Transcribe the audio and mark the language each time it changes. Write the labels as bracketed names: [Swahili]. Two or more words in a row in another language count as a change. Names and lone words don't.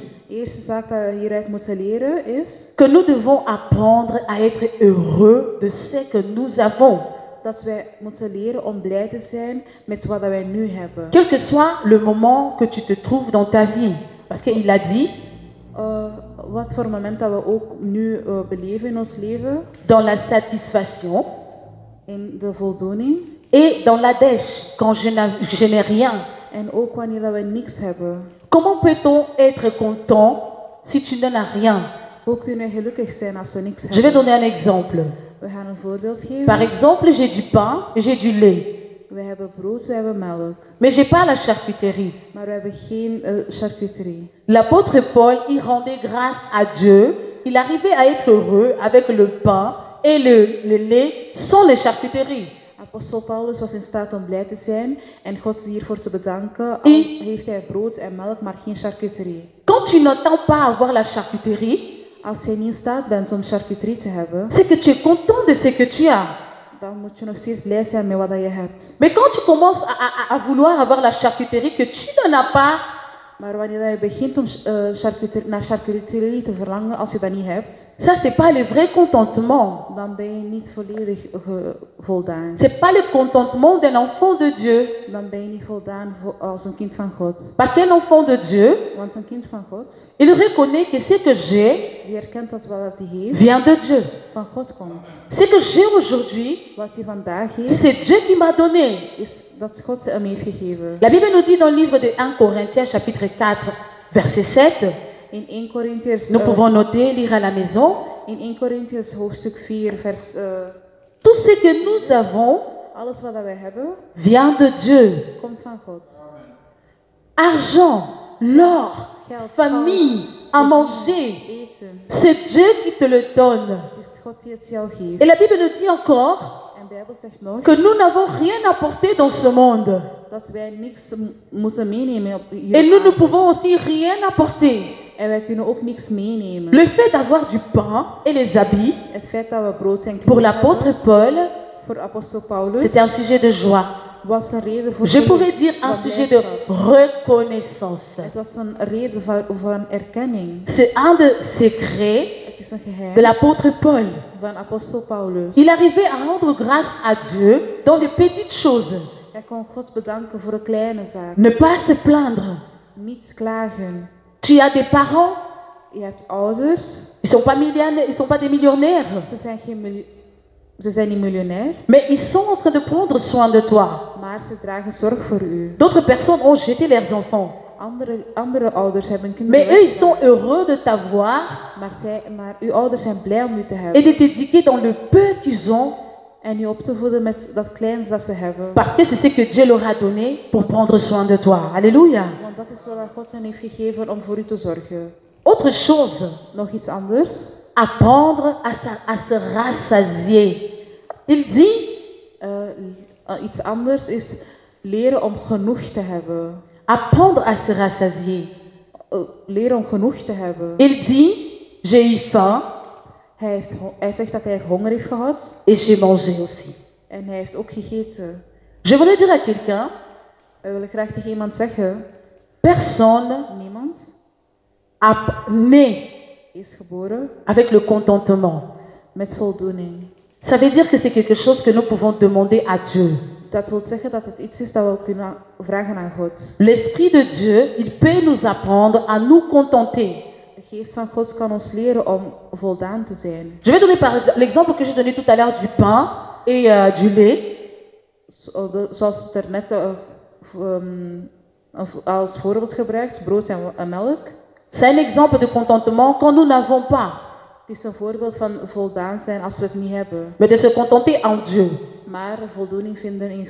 [Dutch] De eerste zaak dat we hieruit moeten leren is [French] que nous devons apprendre à être heureux de ce que nous avons, [Dutch] dat wij moeten leren om blij te zijn met wat wij nu hebben. [French] quel que soit le moment que tu te trouves dans ta vie. Parce qu'il a dit, [Dutch] Wat voor moment dat we ook nu beleven in ons leven, [French] dans la satisfaction [Dutch] in de voldoening [French] et dans la dèche, quand je n'ai rien. [Dutch] en ook wanneer dat we niks hebben. [French] Comment peut-on être content si tu n'en as rien? [Dutch] Hoe kunnen we gelukkig zijn als we niks [French] Je vais [Dutch] hebben? [French] donner un exemple. [Dutch] We gaan een voorbeeld geven. [French] Par exemple, j'ai du pain et j'ai du lait, [Dutch] We hebben brood, we hebben melk, [French] mais j'ai pas la charcuterie. [Dutch] maar we hebben geen charcuterie. [French] L'apôtre Paul, il rendait grâce à Dieu. Il arrivait à être heureux avec le pain et le lait sans les charcuteries. [Dutch] Apostel Paulus was in staat om blij te zijn en God hiervoor te bedanken. Al heeft hij brood en melk, maar geen charcuterie. [French] Quand tu n'entends pas avoir la charcuterie, [Dutch] Als je niet in staat bent om charcuterie te hebben, [French] c'est que tu es content de ce que tu as. [Dutch] dan moet je nog steeds blij zijn met wat je hebt. [French] Mais quand tu commences à vouloir avoir la charcuterie que tu n'en as pas, [Dutch] Maar wanneer je begint om naar charcuterie te verlangen als je dat niet hebt, [French] ça c'est pas le vrai contentement. [Dutch] dan ben je niet volledig voldaan. [French] C'est pas le contentement d'un enfant de Dieu. [Dutch] Dan ben je niet voldaan als een kind van God. [French] Parce qu'un enfant de Dieu, [Dutch] Want een kind van God, [French] il reconnaît que ce que j'ai [Dutch] die herkent dat wat hij heeft, [French] vient de Dieu. [Dutch] van God komt. [French] Ce que j'ai aujourd'hui, [Dutch] Wat hij vandaag heeft, [French] c'est Dieu qui m'a donné. [Dutch] is dat God hem heeft gegeven. [French] La Bible nous dit dans le livre de 1 Corinthiens chapitre 4 verset 7, [Dutch] In 1 Corinthiërs, [French] nous pouvons noter, lire à la maison, [Dutch] in 1 Corinthiërs hoofdstuk 4, [French] vers... tout ce que nous avons [Dutch] alles wat wij hebben, [French] vient de Dieu. [Dutch] komt van God. [French] Argent, l'or, [Dutch] Geld, [French] famille, à manger, [Dutch] eten. [French] c'est Dieu qui te le donne. [Dutch] Het is God die het jou geeft. [French] Et la Bible nous dit encore [Dutch] En de Bijbel zegt nog [French] que nous n'avons rien à porter dans ce monde. [Dutch] dat wij niks moeten meenemen op hier [French] Et nous ne [Dutch] aarde. [French] pouvons aussi rien apporter. [Dutch] En wij kunnen ook niks meenemen. [French] Le fait d'avoir du pain et les habits, [Dutch] Het feit dat we brood en [French] pour [Dutch] kleding [French] l'apôtre [Dutch] hebben, [French] Paul, [Dutch] voor apostel Paulus, [French] c'était un sujet de joie. [Dutch] was een reden voor [French] Je pourrais dire un [Dutch] van [French] sujet de [Dutch] blijdschap. [French] reconnaissance. [Dutch] Het was een reden van erkenning. [French] C'est un des secrets [Dutch] Het is een [French] de [Dutch] geheim [French] l'apôtre Paul. [Dutch] van apostel Paulus. [French] Il arrivait à rendre grâce à Dieu dans les petites choses. [Dutch] Hij kon God bedanken voor de kleine zaken. [French] Ne pas se plaindre. [Dutch] Niet klagen. [French] Tu as des parents, [Dutch] Je hebt ouders. [French] ils sont pas millionnaires, ils sont pas des millionnaires, [Dutch] Ze zijn niet miljonair, [French] mais ils sont en train de prendre soin de toi. [Dutch] maar ze dragen zorg voor u. [French] D'autres personnes ont jeté leurs enfants, [Dutch] Andere ouders hebben kinderen [French] mais eux ils [Dutch] weggedaan. [French] sont heureux de t'avoir [Dutch] Maar uw ouders zijn blij om u te [French] et [Dutch] hebben. [French] de t'éduquer dans le peu qu'ils ont, [Dutch] En u op te voeden met dat kleins dat ze hebben. [French] parce que c'est ce que Dieu leur a donné pour prendre soin de toi. Alléluia. [Dutch] Want dat is wat God hen heeft gegeven om voor u te zorgen. [French] Autre chose, [Dutch] Nog iets anders. [French] apprendre à se rassasier. Il dit, [Dutch] Iets anders is leren om genoeg te hebben. [French] apprendre à se rassasier. [Dutch] Leren om genoeg te hebben. [French] Il dit, j'ai eu faim [Dutch] Hij zegt dat hij honger heeft gehad [French] et j'ai mangé aussi. [Dutch] en hij heeft ook gegeten. [French] Je voudrais dire à quelqu'un, [Dutch] We willen graag tegen iemand zeggen, [French] personne [Dutch] niemand [French] né [Dutch] is geboren [French] avec le contentement. [Dutch] met voldoening. [French] Ça veut dire que c'est quelque chose que nous pouvons demander à Dieu. [Dutch] Dat wil zeggen dat het iets is dat we kunnen vragen aan God. [French] L'Esprit de Dieu, il peut nous apprendre à nous contenter. [Dutch] De geest van God kan ons leren om voldaan te zijn. [French] Je vais donner par l'exemple que j'ai donné tout à l'heure du pain et du lait. [Dutch] Zoals het er net als voorbeeld gebruikt, brood en melk. [French] C'est un exemple de contentement quand nous n'avons pas. [Dutch] Het is een voorbeeld van voldaan zijn als we het niet hebben. [French] Mais de se contenter en Dieu. [Dutch] Maar voldoening vinden in God.